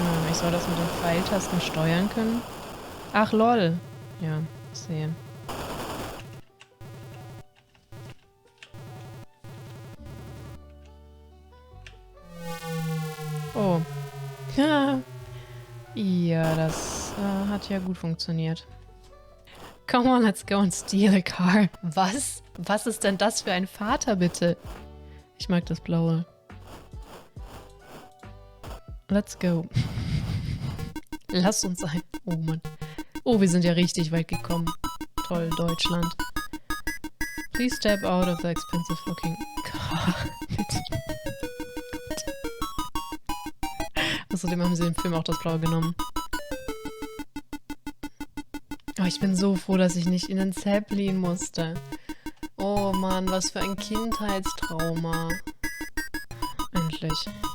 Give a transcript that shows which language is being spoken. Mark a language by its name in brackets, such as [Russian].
[German] Ich soll das mit den Pfeiltasten steuern können. Ach lol. Ja, ich sehe. Oh. Ja, das hat ja gut funktioniert. [English] Come on, let's go and steal a car. [German] Was? Was ist denn das für ein Vater, bitte? Ich mag das Blaue. [English] Let's go. [German] Lass uns ein... Oh Mann. Oh, wir sind ja richtig weit gekommen. Toll, Deutschland. [English] Please step out of the expensive looking car. [German] Bitte. Außerdem haben sie im Film auch das Blaue genommen. Oh, ich bin so froh, dass ich nicht in den Zeppelin musste. Oh Mann, was für ein Kindheitstrauma. Endlich.